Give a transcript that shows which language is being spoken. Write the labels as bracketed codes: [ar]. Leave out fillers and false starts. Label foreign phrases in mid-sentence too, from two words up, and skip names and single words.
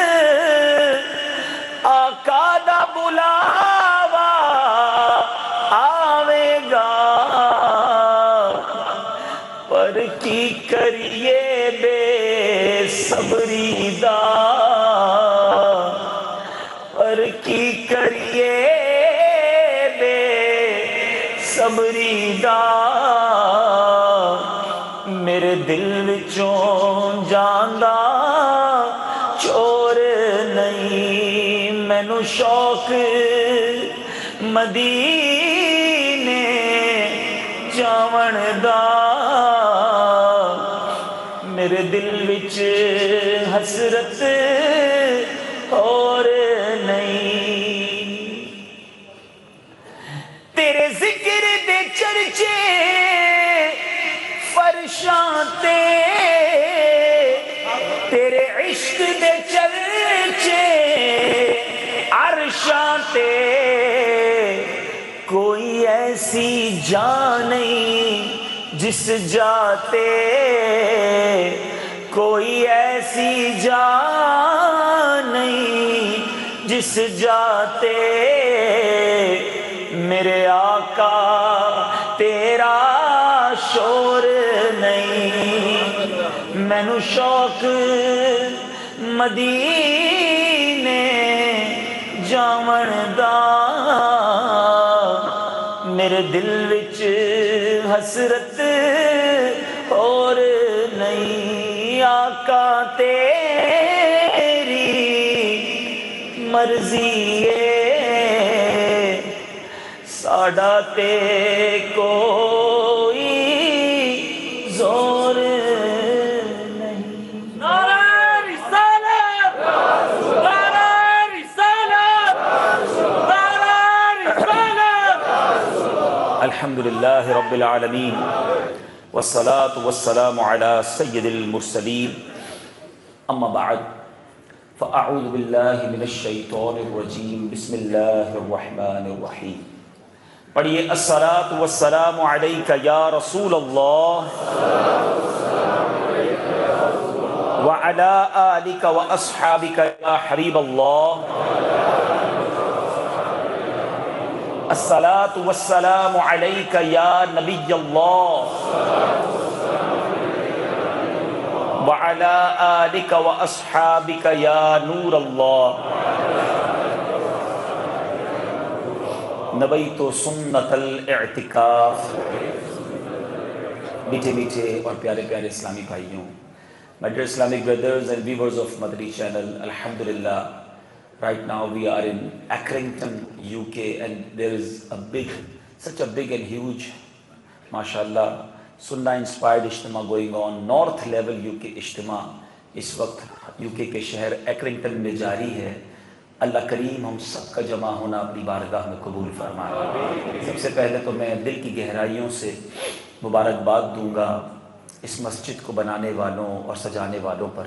[pa] آقا دا بلاوا آوے گا، پر کی کریے بے صبری دا، پر کی کریے بے صبری دا، میرے دل وچوں جاندا چور نہیں، مینو شوق مدینے جاون دا، میرے دل وچ حسرت اور نہیں، تیرے ذکر دے چرچے فرشاں تے، تیرے عشق دے چرچے عرشاں تے، کوئی ایسی جان نہیں جس جاتے، کوئی ایسی جان نہیں جس جاتے، میرے آقا تیرا شور نہیں، مینو شوق مدینے جاون دا، میرے دل وچ حسرت اور نہیں، آقا تیری مرضی ہے، ساڈا تے کوئی زور نہیں۔ [ur] نعرہ رسالت، نعرہ رسالت، نعرہ رسالت۔ [ar] الحمدللہ رب العالمین والصلاة والسلام على سید المرسلین، اما بعد فاعوذ باللہ من الشیطان الرجیم، بسم اللہ الرحمن الرحیم۔ پڑھیے الصلاة والسلام علیک یا رسول اللہ وعلی آلک واصحابک یا حبیب اللہ۔ الصلاۃ والسلام علیک یا نبی اللہ وعلی آلک واصحابک یا نور اللہ نبیت سنت الاعتکاف۔ [ur] میٹھے میٹھے اور پیارے پیارے اسلامی بھائیوں، [en] my dear Islamic brothers and viewers of Madri channel, Alhamdulillah, right now we are in Accrington, UK, and there is such a big and huge, mashallah, Sunnah inspired ijtima going on. North level UK ijtima [ur] اس وقت UK کے شہر ایکرنگٹن میں جاری ہے۔ اللہ کریم ہم سب کا جمع ہونا اپنی بارگاہ میں قبول فرمائے۔ سب سے پہلے تو میں دل کی گہرائیوں سے مبارکباد دوں گا اس مسجد کو بنانے والوں اور سجانے والوں پر۔